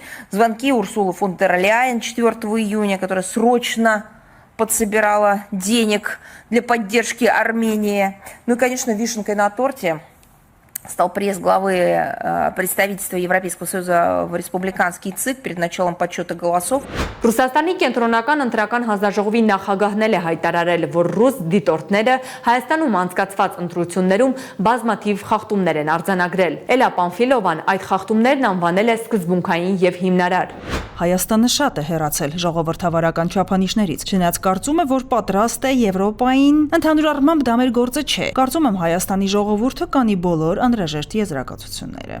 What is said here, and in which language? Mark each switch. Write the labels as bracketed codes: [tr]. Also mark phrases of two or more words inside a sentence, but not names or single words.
[ru] Звонки Урсулы фон дер Ляйен 4 июня, которая срочно подсобирала денег для поддержки Армении. Ну и, конечно, вишенкой на торте стал пресс главы представительства Европейского Союза в республиканский ЦИК перед началом подсчета голосов. [hy] Ռուսաստանի կենտրոնական ընտրական հանձնաժողովի նախագահն է հայտարարել, որ ռուս դիտորդները Հայաստանում անցկացված ընտրություններում բազմաթիվ խախտումներ են արձանագրել։ Էլա Պանֆիլովան այդ խախտումներն անվանել է սկզբունքային եւ հիմնարար։ Հայաստանը շատ է հեռացել ժողովրդավարական չափանիշներից, չնայած կարծում է, որ պատրաստ է Եվրոպային, ընդհանուր առմամբ դա մեր գործը չէ։ Կարծում եմ Հայաստանի ժողովուրդը կանի բոլոր անհրաժեշտ եզրակացությունները։